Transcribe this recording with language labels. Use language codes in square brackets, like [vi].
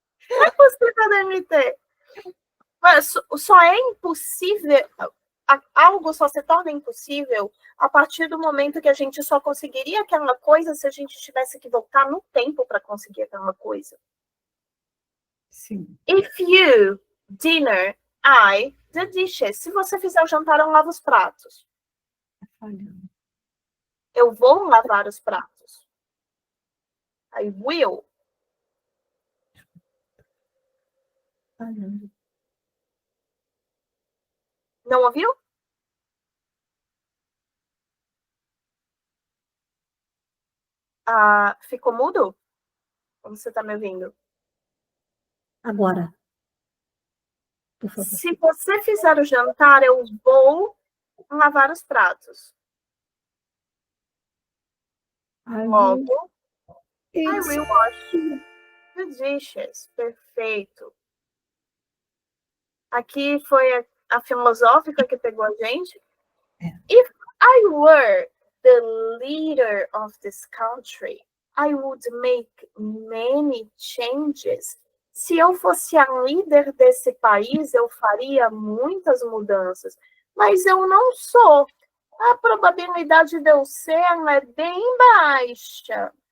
[pt] Não é possível dele ter. Mas só é impossível... Algo só se torna impossível a partir do momento que a gente só conseguiria aquela coisa se a gente tivesse que voltar no tempo para conseguir aquela coisa. Sim. [en] If you, dinner, I, the dishes. [pt] Se você fizer o jantar, eu lavo os pratos. Eu vou lavar os pratos. [en] I will. [pt] Não ouviu? Ficou mudo? Ou você está me ouvindo? Agora. Por favor. Se você fizer o jantar, eu vou lavar os pratos. [en] Logo, I will wash the dishes. [pt] Perfeito. Aqui foi a filosófica que pegou a gente. [en] If I were the leader of this country, I would make many changes. [pt] Se eu fosse a líder desse país, eu faria muitas mudanças. Mas eu não sou. A probabilidade de eu ser é bem baixa.